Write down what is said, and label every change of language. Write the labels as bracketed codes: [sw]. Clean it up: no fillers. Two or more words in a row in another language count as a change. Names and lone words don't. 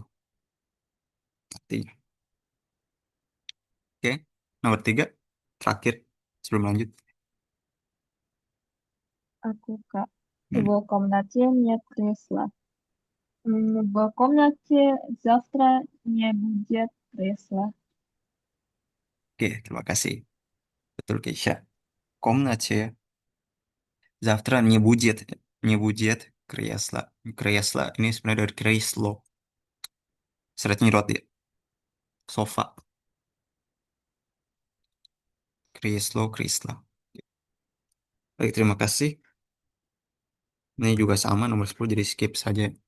[id] Artinya. Oke, nomor tiga terakhir sebelum lanjut. Aku Kak. Hmm. [ru] В комнате нет кресла. В комнате завтра не будет кресла. [id] Oke, terima kasih. Betul Keisha. [ru] Комнате завтра не будет кресла. Кресла [id] ini sebenarnya dari kreislo. Seratnya roti, sofa. Kreislo, kreisla. Baik, terima kasih. Ini juga sama nomor 10 jadi skip saja.